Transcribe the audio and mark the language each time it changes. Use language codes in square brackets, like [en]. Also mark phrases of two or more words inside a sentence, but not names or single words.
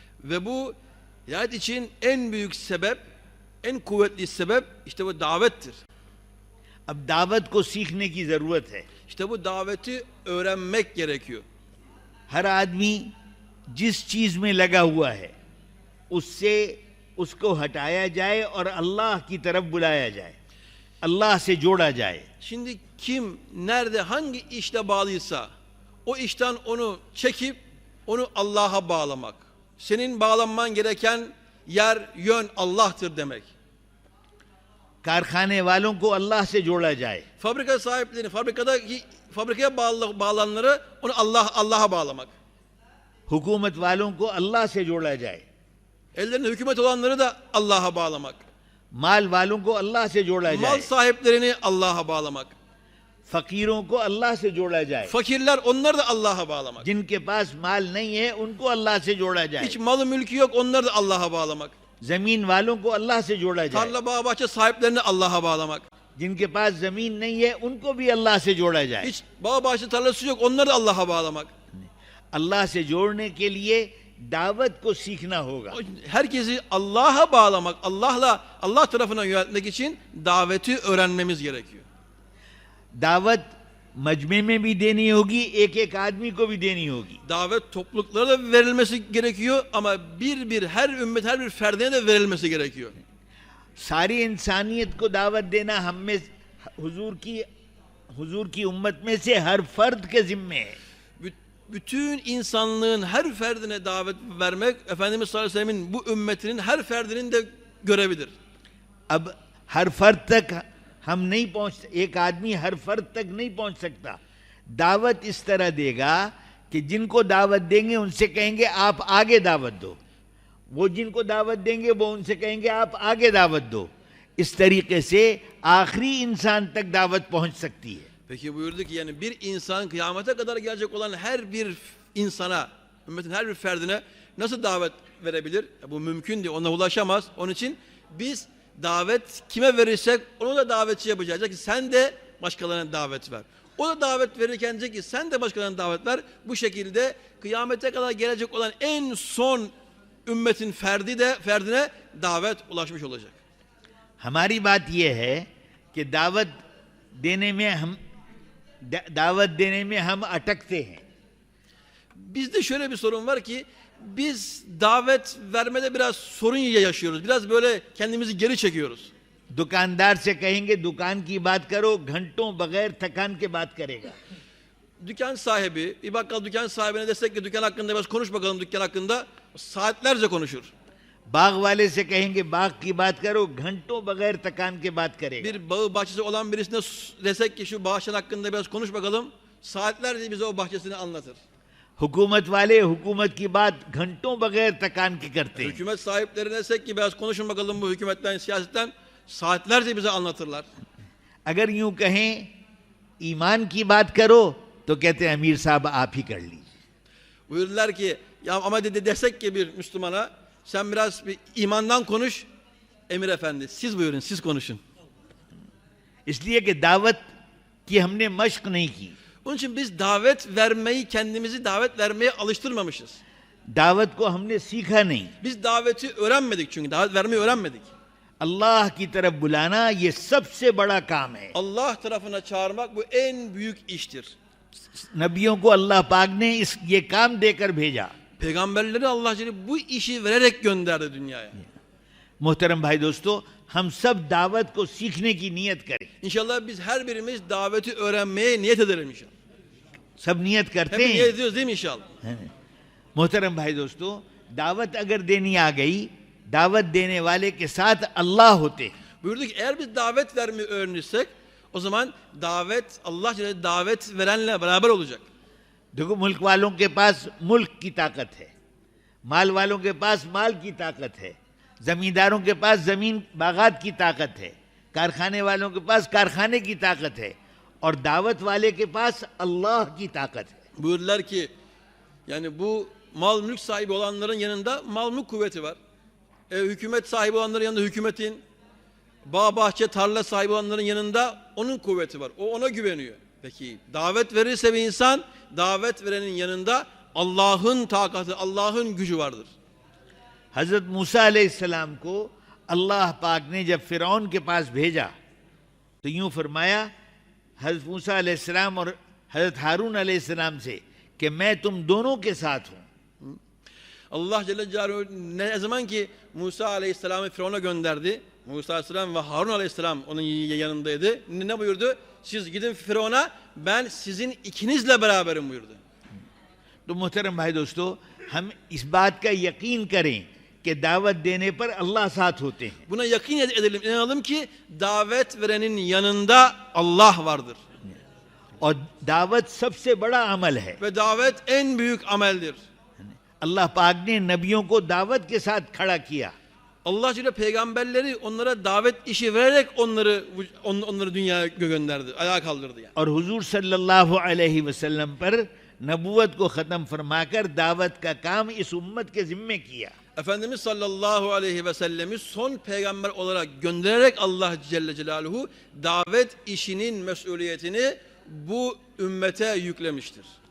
[tr] Ve bu Hidayet için en büyük sebep, en kuvvetli sebep işte bu davettir. [hi] अब दावत को सीखने की जरूरत है. [tr] İşte bu daveti öğrenmek gerekiyor. [hi] हर आदमी जिस चीज में लगा हुआ है उससे उसको हटाया जाए और अल्लाह की तरफ बुलाया जाए, अल्लाह से जोड़ा जाए. [tr] Şimdi kim nerede hangi işte bağlıysa o işten onu çekip onu Allah'a bağlamak. Senin bağlanman gereken yer, yön Allah'tır demek. [hi] कारखाने वालों को अल्लाह से जोड़ा जाए. [tr] Fabrika sahiplerini, fabrikaya bağlananları onu Allah'a bağlamak. [hi] हुकूमत वालों को अल्लाह से जोड़ा जाए. [tr] Ellerinde hükümet olanları da Allah'a bağlamak. [hi] माल वालों को अल्लाह से जोड़ा [tr] Mal [hi] जाए. [tr] sahiplerini Allah'a bağlamak. [hi] फकीरों को अल्लाह से जोड़ा जाए. [tr] Fakirler onları da Allah'a bağlamak. [hi] जिनके पास माल नहीं है उनको अल्लाह से जोड़ा जाए. [tr] Hiç malı mülkü yok onları da Allah'a bağlamak. [hi] जमीन वालों को अल्लाह से जोड़ा जाए. [tr] Tarla bağ bahçe sahiplerini Allah'a bağlamak. [hi] जिनके पास जमीन नहीं है उनको भी अल्लाह से जोड़ा जाए. [tr] Hiç bağ bahçe tarlası yok onları da Allah'a bağlamak. [hi] अल्लाह से जोड़ने के लिए दावत को सीखना होगा. [tr] Herkesi Allah'a bağlamak, Allah tarafına yöneltmek için daveti öğrenmemiz gerekiyor. [hi] दावत मजमे में भी देनी होगी, एक एक आदमी को भी देनी होगी. [tr] Davet topluluklara da verilmesi gerekiyor ama her ümmet, her bir ferdine de verilmesi gerekiyor. [hi] सारी इंसानियत को दावत देना हम में हुजूर की उम्मत में से हर फर्द के जिम्मे है. [tr] Bütün insanlığın her ferdine davet vermek Efendimiz [ar] صلى الله عليه وسلم'in [tr] bu ümmetinin her ferdinin de görevidir. [hi] अब हर फर्द तक हम नहीं पहुंच, एक आदमी हर फर्द तक नहीं पहुंच सकता. दावत इस तरह देगा कि जिनको दावत देंगे उनसे कहेंगे आप आगे दावत दो, वो जिनको दावत देंगे वो उनसे कहेंगे आप आगे दावत दो. इस तरीके से आखिरी इंसान तक दावत पहुंच सकती है. [tr] Peki buyurdu ki yani bir insan kıyamete kadar gelecek olan her bir insana, ümmetin her bir ferdine nasıl davet verebilir? Bu mümkün değil, ona ulaşamaz. Onun için biz davet kime verirsek onu da davetçi yapacağız. Diyecek ki sen de başkalarına davet ver. O da davet verirken diyecek ki sen de başkalarına davet ver. Bu şekilde kıyamete kadar gelecek olan en son ümmetin ferdine davet ulaşmış olacak. [hi] हमारी बात यह है कि दावत देने में हम अटकते हैं. [tr] Bizde şöyle bir sorun var ki biz davet vermede biraz sorun yaşıyoruz. Biraz böyle kendimizi geri çekiyoruz. [hi] दुकानदार से कहेंगे दुकान की बात करो, घंटों बगैर थकान के बात करेगा. [tr] Dükkan sahibi, bir bakkal dükkan sahibine desek ki dükkan hakkında biraz konuş bakalım dükkan hakkında, saatlerce konuşur. [hi] बाग वाले से कहेंगे बाग की बात करो, घंटों बगैर थकान के बात करेगा. [tr] Bir bağı bahçesi olan birisine desek ki şu bahçenin hakkında biraz konuş bakalım, saatlerce bize o bahçesini anlatır. [hi] हुकूमत वाले हुकूमत की बात घंटों बगैर थकान के करते हैं. [tr] Hükümet sahiplerine desek ki biraz konuşun bakalım bu hükümetten, siyasetten, saatlerce bize anlatırlar. [hi] अगर यूं कहें ईमान की बात करो तो कहते हैं अमीर साहब आप ही कर लीजिए. [tr] Buyurdular ki ya ama desek ki bir Müslümana sen biraz bir imandan konuş, Emir Efendi siz buyurun, siz konuşun. [hi] इसलिए कि दावत की हमने मश्क नहीं की. [tr] Onun için biz kendimizi davet vermeye alıştırmamışız. [hi] दावत को हमने सीखा नहीं. [tr] Biz daveti öğrenmedik çünkü davet vermeyi öğrenmedik. [hi] अल्लाह की तरफ बुलाना ये सबसे बड़ा काम है. [tr] Allah tarafına çağırmak bu en büyük iştir. [hi] नबियों को अल्लाह पाक ने ये काम देकर भेजा. [tr] Peygamberleri Allah Celle bu işi vererek gönderdi dünyaya. [hi] मोहतरम भाई दोस्तों, हम सब दावत को सीखने की नीयत करें. [tr] İnşallah biz her birimiz daveti öğrenmeye niyet edelim inşallah. [hi] सब नियत करते [tr] Hep niyet [hi] हैं. [tr] ediyoruz değil mi inşallah? [hi] मोहतरम भाई दोस्तों, दावत अगर देनी आ गई, दावत देने वाले के साथ अल्लाह होते. [tr] Buyurdu ki eğer biz davet vermeyi öğrenirsek o zaman Allah Celle davet verenle beraber olacak. [hi] देखो मुल्क वालों के पास मुल्क की ताकत है, माल वालों के पास माल की ताकत है, जमींदारों के पास जमीन बागात की ताकत है, कारखाने वालों के पास कारखाने की ताकत है और दावत वाले के पास अल्लाह की ताकत है. [tr] Buyurdular ki yani bu mal mülk sahibi olanların yanında mal mülk kuvveti var. Hükümet sahibi olanların yanında hükümetin, bağ bahçe tarla sahibi olanların yanında onun kuvveti var. O ona güveniyor. Peki davet verirse bir insan, davet verenin yanında Allah'ın takatı, Allah'ın gücü vardır. [hi] हजरत मूसा अलैहिस्सलाम को अल्लाह पाक ने जब फिरौन के पास भेजा तो यूं फरमाया हजरत मूसा अलैहिस्सलाम और हजरत हारून अलैहिस्सलाम से कि मैं तुम दोनों के साथ हूं. [tr] Allah [ar] جل جلاله [tr] ne zaman ki Musa Aleyhisselam'ı Firavun'a gönderdi. Musa Aleyhisselam ve Harun Aleyhisselam onun yanındaydı. Ne buyurdu? Siz gidin Firavun'a, ben sizin ikinizle beraberim buyurdu. [hi] तो मोहतरम भाई दोस्तों, हम इस बात का यकीन करें कि दावत देने पर अल्लाह साथ होते हैं. [tr] Buna yakin edelim, inanalım ki davet verenin yanında Allah vardır. [hi] और दावत सबसे बड़ा अमल है. [tr] Ve davet en büyük ameldir. [hi] अल्लाह पाक ने नबियों को दावत के साथ खड़ा किया. [tr] Allah Celle peygamberleri onlara davet işi vererek onları dünyaya gönderdi, ayağa kaldırdı yani. [hi] और हुजूर [ar] صلى الله عليه وسلم [hi] पर नबूवत को ख़त्म फरमाकर दावत का काम इस उम्मत के ज़िम्मे किया. [tr] Efendimiz [ar] صلى الله عليه وسلم [tr] son peygamber olarak göndererek Allah [ar] جل جلاله [tr] davet işinin mesuliyetini bu ümmete yüklemiştir.